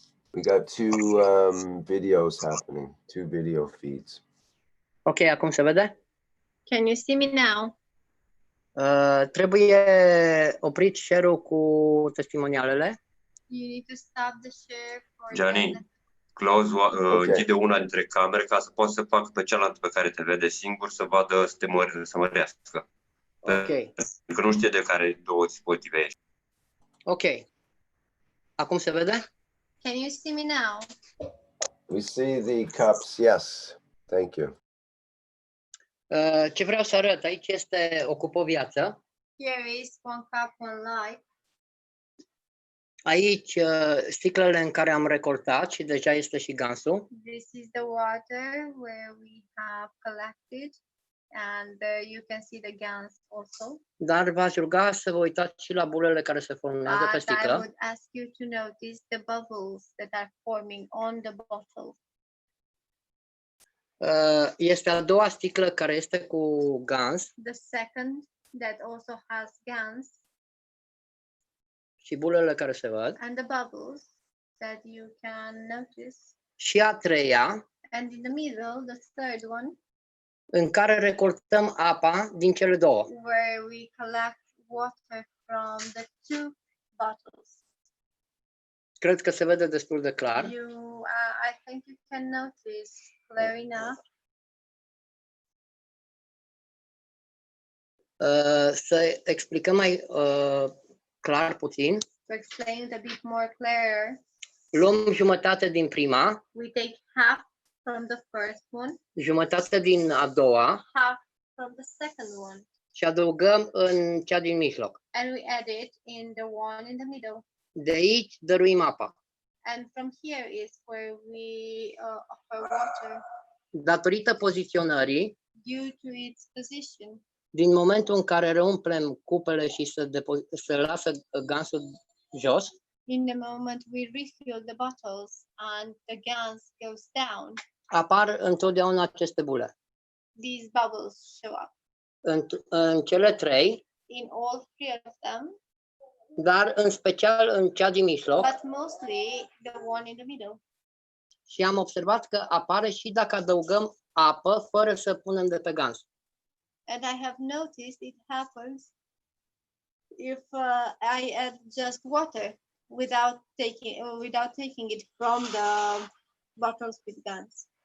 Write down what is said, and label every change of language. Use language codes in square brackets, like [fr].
[en] We got two videos happening, two video feeds. [ro] Ok, acum se vede? [en] can you see me now? [ro] Trebuie oprit share-ul cu testimonialele. [en] You need to stop the share for Gianni, close, Ok. [ro] închide una dintre camere ca să poți să fac pe cealaltă pe care te vede singur să vadă, să mărească. Ok, Pentru că nu știe de care două dispozitive ești. ok. Acum se vede? [en] Can you see me now? We see the cups. Yes, thank you. [ro] Ce vreau să arăt aici este ocupă o viață. [en] Here is one cup, one life. [ro] Aici sticlele în care am recoltat și deja este și gansul. [en] This is the water where we have collected, and you can see the gans also. [ro] Dar v-aș ruga să vă uitați și la bulele care se formează pe [en] But I [ro] sticlă. [en] would ask you to notice the bubbles that are forming on the bottle. [ro] Este a doua sticlă care este cu gans [en] The second that also has gans, [ro] și bulele care se văd. [en] and the bubbles that you can notice. [ro] Și a treia, [en] And in the middle, the third one, [ro] în care recoltăm apa din cele două. [en] where we collect water from the two bottles. [ro] Cred că se vede destul de clar. [en] I think you can notice clear enough. [ro] Să explicăm mai clar puțin. [en] To explain it a bit more clear, [ro] Luăm jumătate din prima, [en] we take half from the first one, [ro] jumătate din a doua [en] half from the second one, [ro] și adăugăm în cea din mijloc. [en] and we add it in the one in the middle. [ro] De aici dăruim apa. [en] And from here is where we offer water [ro] Datorită poziționării, [en] due to its position. [ro] din momentul în care reumplem cupele și se lasă gansul jos, [en] In the moment we refill the bottles and the gas goes down, [ro] apar întotdeauna aceste bule. [en] these bubbles show up [ro] În cele trei, [en] in all three of them, [ro] dar în special în cea din mijloc. [en] but mostly the one in the middle. [ro] Și am observat că apare și dacă adăugăm apă fără să punem de pe gans. [en] And I have noticed it happens if I add just water without taking it from the bottles with gas.